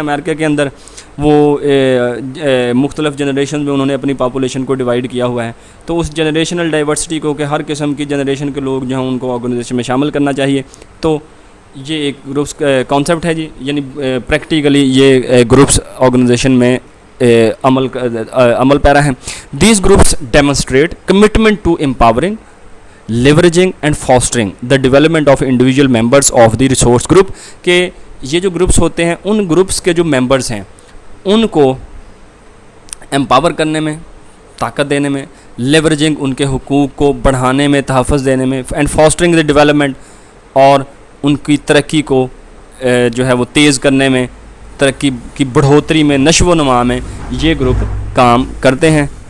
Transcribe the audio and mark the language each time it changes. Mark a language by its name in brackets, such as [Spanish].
[Urdu] امریکہ کے اندر وہ مختلف جنریشن میں انہوں نے اپنی پاپولیشن کو ڈیوائڈ کیا ہوا ہے. تو اس جنریشنل ڈائیورسٹی کو کہ ہر قسم کی جنریشن کے لوگ جو ہیں ان کو آرگنائزیشن میں شامل کرنا چاہیے. تو یہ ایک گروپس کانسیپٹ ہے جی, یعنی پریکٹیکلی یہ گروپس آرگنائزیشن میں عمل پیرا ہیں. [English] These groups demonstrate commitment to empowering leveraging and fostering the development of individual members of the resource group. [Urdu] کہ یہ جو گروپس ہوتے ہیں ان گروپس کے جو ممبرس ہیں ان کو امپاور کرنے میں, طاقت دینے میں, لیوریجنگ ان کے حقوق کو بڑھانے میں, تحفظ دینے میں, [English] and fostering the development [Urdu] اور ان کی ترقی کو جو ہے وہ تیز کرنے میں, ترقی کی بڑھوتری میں, نشو و نما میں یہ گروپ کام کرتے ہیں.